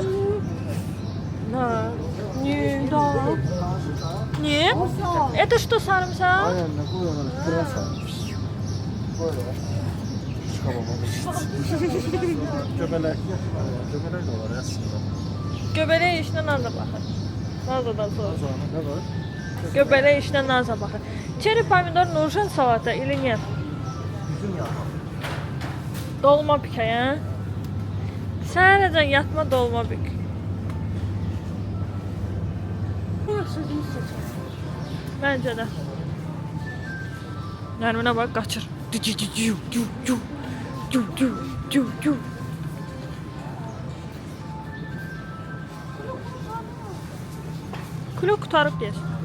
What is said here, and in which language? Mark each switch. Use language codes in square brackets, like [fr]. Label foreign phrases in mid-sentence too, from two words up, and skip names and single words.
[ru] Да. Не, да. Нет? Это что, [tr] sarımsak? Aynen ne koy onu. Pırasa. Böyle. Çıkamam. [az] Göbələk. Göbələk də var aslında. Göbələk işinə Naz'a baxır. Naz'dan sonra. [tr] Ne var? [az] Göbələk işinə Naz'a baxır. Çeri pomidor Nurjan salata [ru] или нет? [az] Üzüm yağı. Dolma bükəyə. Səhərəcən yatma dolma bük. Məncə də. Nərminə bax, qaçır. Kilo qutarıb deyəsən.